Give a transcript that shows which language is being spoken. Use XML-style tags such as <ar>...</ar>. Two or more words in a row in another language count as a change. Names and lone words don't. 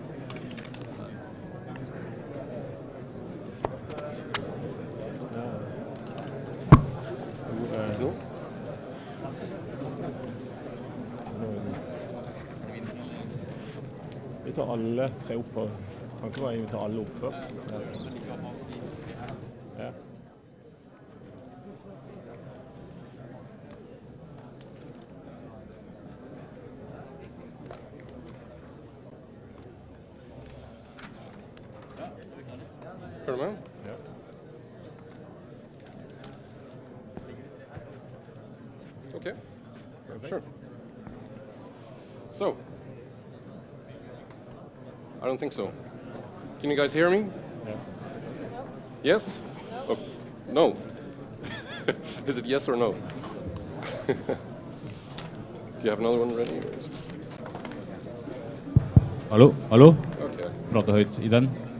<no>Vi tar alle tre opp på tanken var vi tar alle opp først. Ja.</no> <en>Heard him out? Yeah. Okay. Perfect. Sure. So, I don't think so. Can you guys hear me? Yes. Yes? Oh, no. Is it yes or no? Do you have another one ready?</en> <no>Hallo? Hallo?</no> <en>Okay.</en> <no>Prate høyt i den.</no>